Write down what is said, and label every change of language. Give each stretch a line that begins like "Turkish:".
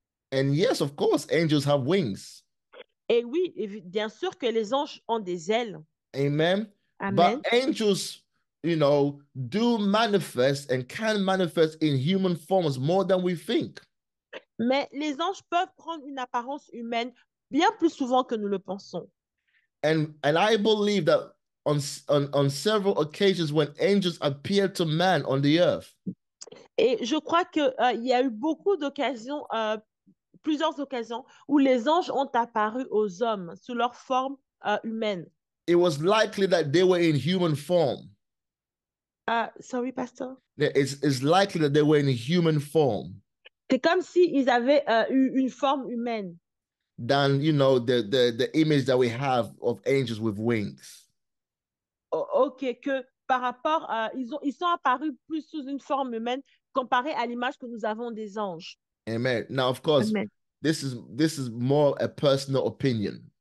English: And yes, of course, angels have wings.
French: Et oui, bien sûr que les anges ont des ailes.
English: Amen. But Amen. angels, do manifest and can manifest in human forms more than we think.
French: Mais les anges peuvent prendre une apparence humaine bien plus souvent que nous le pensons.
English: And I believe that on several occasions when angels appeared to man on the earth,
French: Et je crois qu'il y a eu beaucoup d'occasions, plusieurs occasions, où les anges ont apparu aux hommes sous leur forme humaine.
English: it was likely that they were in human form. Sorry, pasteur. It's likely that they were in human form
French: C'est comme s'ils avaient eu une forme humaine.
English: than the image that we have of angels with wings.
French: Ok, que par rapport à... ils sont apparus plus sous une forme humaine comparé à l'image que nous avons des anges.
English: Amen. Now, of course, Amen. this is more a personal opinion.